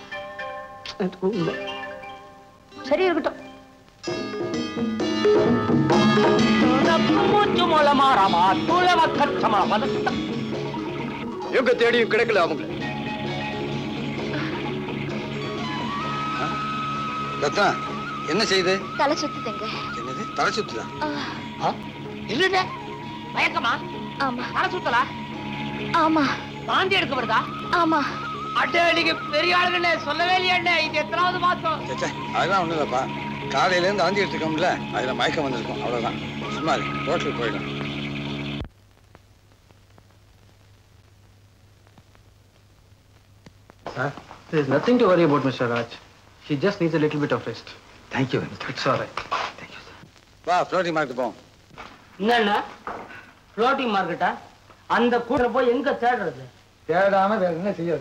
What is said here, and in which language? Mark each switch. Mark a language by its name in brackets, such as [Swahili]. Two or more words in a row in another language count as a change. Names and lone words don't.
[Tamil] serius betul namu cuma lah marah tu lah makan sama apa tu எங்க தேடியும் கிடைக்கல அவங்கள. ரத்னா என்ன செய்யுது? தலை சுத்துதுங்க. என்னது தலை சுத்துதா? இல்ல மயக்கமா? ஆமா. தலை சுத்தலா? ஆமா. வாந்தி எடுக்க வருதா? ஆமா. அட்டே நீங்க பெரிய ஆளுங்களே சொல்லவே இல்லையாண்டே, இது எத்தனாவது மாசம்? அதெல்லாம் ஒண்ணும் இல்லப்பா, காலையில இருந்து ஆந்தி எடுத்துக்கோம்ல, அதுல மயக்கம் வந்திருக்கும், அவ்வளவுதான். சும்மா ரோட்ல போயிடும். [English] There is nothing to worry about, Mr. Raj. She just needs a little bit of rest. Thank you. It's all right. Thank you, sir. [Tamil] வா, [English] floating market [Tamil] போவோம். என்னண்ணா [English] floating market? [Tamil] அந்த கூட போய் எங்க தேடுறது? தேடாம வேற என்ன செய்யாது?